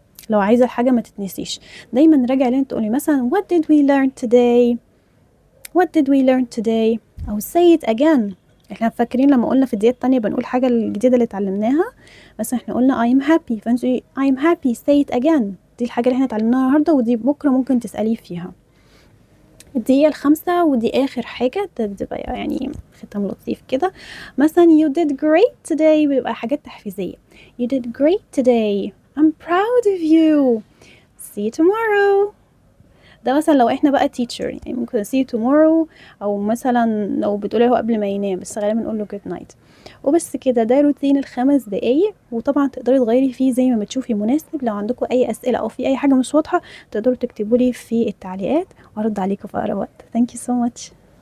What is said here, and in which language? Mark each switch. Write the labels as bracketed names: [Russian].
[Arabic] لو عايزة الحاجة ما تتنسيش دايما نراجع لين تقولي مثلا [English] what did we learn today what did we learn today، [Arabic] او [English] say it again. [Arabic] احنا فاكرين لما قلنا في الدقيقة التانية بنقول حاجة الجديدة اللي اتعلمناها، بس احنا قلنا [English] I'm happy [Arabic] فانتوا [English] I'm happy say it again، [Arabic] دي الحاجة اللي احنا اتعلمناها النهاردة ودي بكرة ممكن تسأليه فيها. الدقيقة الخامسة ودي آخر حاجة بتبقى يعني ختام لطيف كده، مثلا [English] you did great today [Arabic] بيبقى حاجات تحفيزية. [English] you did great today I'm proud of you see you tomorrow. [Arabic] ده مثلا لو احنا بقى teacher يعني ممكن [English] see you tomorrow، [Arabic] او مثلا لو بتقولي هو قبل ما ينام بس غالبا نقول له [English] good night. [Arabic] وبس كده، ده روتين ال5 دقايق، وطبعًا تقدري تغيّري فيه زي ما بتشوفي مناسب. لو عندكم أي أسئلة أو في أي حاجة مش واضحة تقدروا تكتبوا لي في التعليقات وهارُد عليكم في أقرب وقت. [English] Thank you so much.